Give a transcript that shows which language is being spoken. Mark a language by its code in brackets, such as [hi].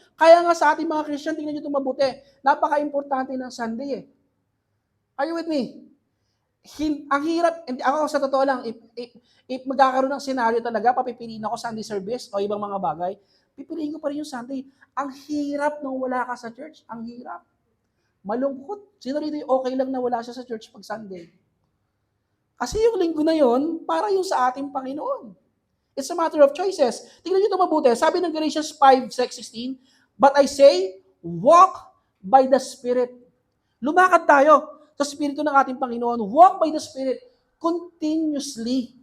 [tl] Kaya nga sa ating mga Christian, tingnan nyo ito mabuti. Napaka-importante ng [en] Sunday Are you with me? [tl] Ang hirap, ako sa totoo lang, if magkakaroon ng senaryo talaga, papipiliin ako Sunday service o ibang mga bagay, pipiliin ko pa rin yung Sunday. Ang hirap nung wala ka sa church. Ang hirap. Malungkot. Sino rito yung okay lang na wala siya sa church pag Sunday? Kasi yung linggo na yon para yung sa ating Panginoon. [en] It's a matter of choices. [tl] Tingnan nyo ito mabuti. Sabi ng [en] Galatians 5:16, but I say, walk by the Spirit. [tl] Lumakad tayo sa Espiritu ng ating Panginoon. [en] Walk by the Spirit continuously.